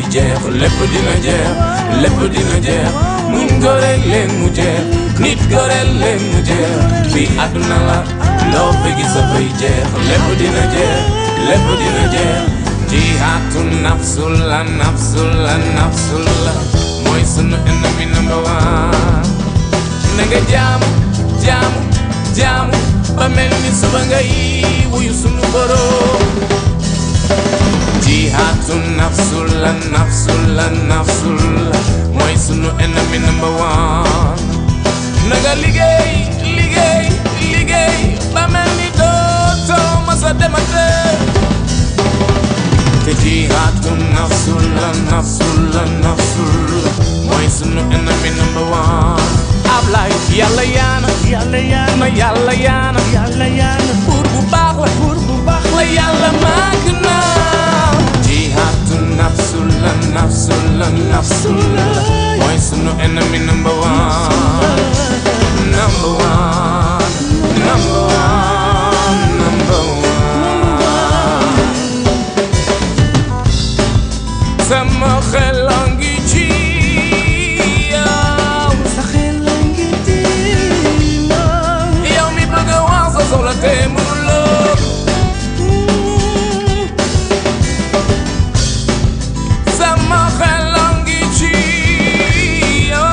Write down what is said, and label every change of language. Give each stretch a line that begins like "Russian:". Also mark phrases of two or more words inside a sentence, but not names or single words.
Wolof: jeex lépp dina jeex lépp dina jeex muñ ko rek léeg mu jeex nit ko rek léeg mu jeex fii àdduna la loo fi gis dafay jeex lépp dina jeex lépp dina jeex jihaatu nafsul la nafsul la nafsul la mooy sunu ennemi
English: number one
Wolof: na nga jaamu jaamu jaamu ba mel ni suba ngay wuyu sunu borom jihaatu nafsul la nafsul la nafsul la mooy sunu ennemi
English: number one
Wolof: na nga liggéey liggéey liggéey ba mel ni dootoo masa demate te jihaatu nafsul la nafsul la nafsul la mooy sunu ennemi
English: number one
Wolof: Ablaay yàlla yaana yàlla yaana yàlla yaana yàlla yaana buur bu baax la yàlla màgg na jihaatu nafsul la nafsul la nafsul la mooy sunu ennemi
English: number one number one number one number one
Wolof: sama xel a ngi ci yow sa xel a ngi ci yow mi bëgg a wax sa soxla te mënuloo sama xel a ngi ci yow